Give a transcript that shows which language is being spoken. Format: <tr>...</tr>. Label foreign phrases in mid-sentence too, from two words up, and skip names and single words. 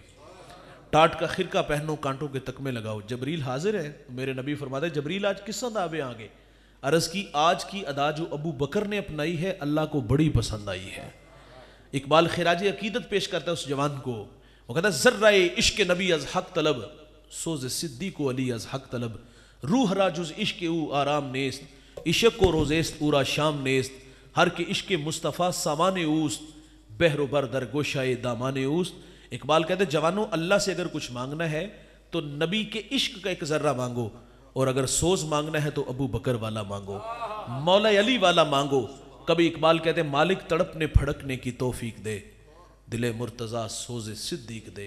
<ur>ٹاٹ کا خرقہ پہنو, کانٹوں کے تکمے لگاؤ. جبریل حاضر ہے. میرے نبی فرماتے جبریل آج کس ادا پہ آ گئے؟ عرض کی آج کی ادا جو ابو بکر نے اپنائی ہے اللہ کو بڑی پسند آئی ہے. اقبال خراج عقیدت پیش کرتا ہے اس جوان کو, وہ کہتا ہے</ur> <fa>ذرہ عشق نبی از حق طلب, سوز صدیق و علی از حق طلب, روح را جز عشق او آرام نیست, عشق کو روزیست اورا شام نیست, ہر کے عشق مصطفیٰ سامان اوست, بحر و بر در گوشائے دامان اوست.</fa> <ur>اقبال کہتے ہیں جوانوں, اللہ سے اگر کچھ مانگنا ہے تو نبی کے عشق کا ایک ذرہ مانگو, اور اگر سوز مانگنا ہے تو ابو بکر والا مانگو, مولا علی والا مانگو. کبھی اقبال کہتے ہیں مالک تڑپنے پھڑکنے کی توفیق دے, دل مرتضیٰ سوز صدیق دے.</ur>